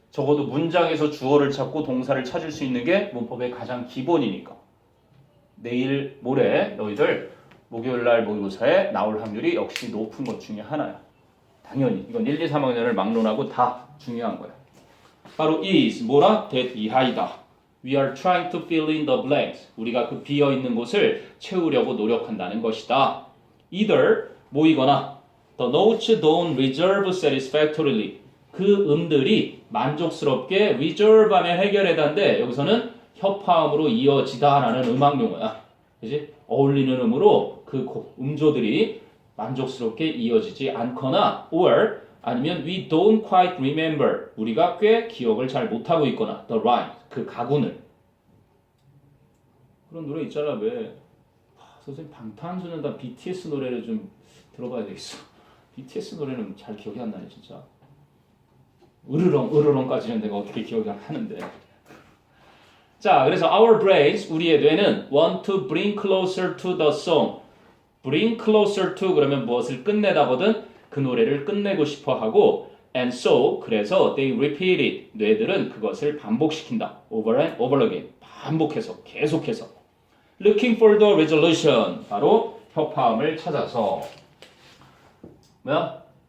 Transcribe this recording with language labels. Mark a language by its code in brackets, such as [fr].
[ko] 적어도 문장에서 주어를 찾고 동사를 찾을 수 있는 게 문법의 가장 기본이니까. 내일 모레 너희들 목요일날 모의고사에 나올 확률이 역시 높은 것 중에 하나야. 당연히 이건 1, 2, 3학년을 막론하고 다 중요한 거야. 바로 is 뭐라? that 이하이다. [en] We are trying to fill in the blanks. [ko] 우리가 그 비어있는 곳을 채우려고 노력한다는 것이다. [en] either [ko] 모이거나 [en] the notes don't resolve satisfactorily. [ko] 그 음들이 만족스럽게 resolve하면 해결해다인데 여기서는 협화음으로 이어지다라는 음악 용어야. 그지? 어울리는 음으로 그 음조들이 만족스럽게 이어지지 않거나 [en] or [ko] 아니면 [en] we don't quite remember [ko] 우리가 꽤 기억을 잘 못하고 있거나 [en] the rhyme [ko] 그 가군을 그런 노래 있잖아. 왜 선생님 방탄소년단 BTS 노래를 좀 들어봐야 되겠어. BTS 노래는 잘 기억이 안 나네 진짜. 으르렁까지는 내가 어떻게 기억이 안 나는데. 자 그래서 [en] our brains [ko] 우리의 뇌는 [en] want to bring closer to the song. bring closer to [ko] 그러면 무엇을 끝내다거든 그 노래를 끝내고 싶어 하고 [en] and so [ko] 그래서 [en] they repeat it [ko] 뇌들은 그것을 반복시킨다 [en] over and over again [ko] 반복해서 계속해서 [en] looking for the resolution [ko] 바로 협화음을 찾아서 뭐야?